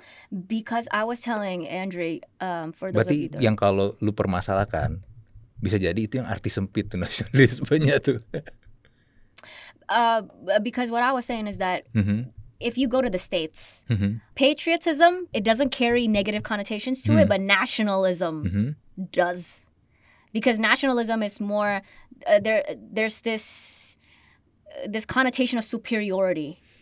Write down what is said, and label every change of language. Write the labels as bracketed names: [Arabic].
[English] Because I was telling Andre, for those [Indonesian] berarti [English] of you that... [Indonesian] yang kalau lu permasalahkan bisa jadi itu yang arti sempit tuh nasionalismenya tuh. [English] Because what I was saying is that if you go to the States, patriotism, it doesn't carry negative connotations to it, but nationalism does. Because nationalism is more there's this connotation of superiority.